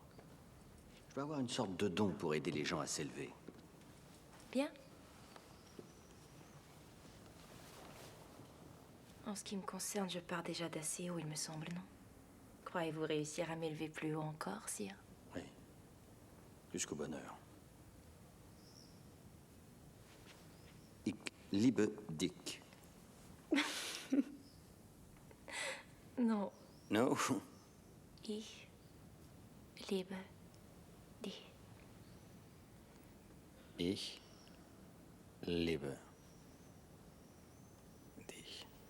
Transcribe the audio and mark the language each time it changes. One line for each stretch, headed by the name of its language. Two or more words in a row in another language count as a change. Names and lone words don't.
French: Je dois avoir une sorte de don pour aider les gens à s'élever. Bien. En ce qui me concerne, je pars déjà d'assez haut, il me semble, non? Croyez-vous réussir à m'élever plus haut encore, sire? Oui. Jusqu'au bonheur.
German: Ich liebe dich.
French: Non.
English: No.
German: Ich liebe dich. Ich liebe dich.